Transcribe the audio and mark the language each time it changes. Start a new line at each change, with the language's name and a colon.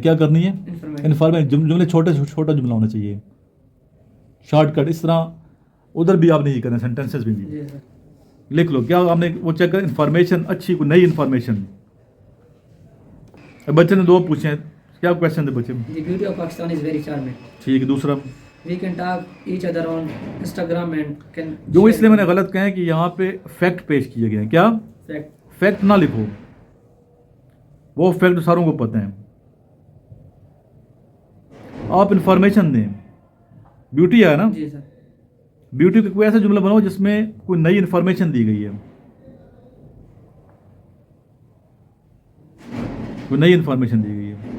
Urdu: کیا کرنی ہے, انفارمیشن. جملے چھوٹا جملہ ہونا چاہیے, شارٹ کٹ. اس طرح ادھر بھی آپ نے یہ کرنا, سینٹینسز بھی جی سر. لکھ لو. کیا آپ نے وہ چیک کر, انفارمیشن اچھی, کوئی نئی انفارمیشن. بچے نے 2 پوچھے ہیں, کیا کویشچن تھے بچے میں.
English: The beauty of Pakistan is very charming.
Urdu: ٹھیک ہے. دوسرا,
English: We can talk each other on Instagram and can.
Urdu: جو اس لیے میں نے غلط کہا ہے کہ یہاں پہ فیکٹ پیش کیے گئے ہیں. کیا
English: Fact.
Urdu: فیکٹ نہ لکھو, وہ فیکٹ ساروں کو پتہ ہیں. آپ انفارمیشن دیں. بیوٹی ہے نا, جی سر. بیوٹی کا کوئی ایسا جملہ بناؤ جس میں کوئی نئی انفارمیشن دی گئی ہے, کوئی نئی انفارمیشن دی گئی ہے.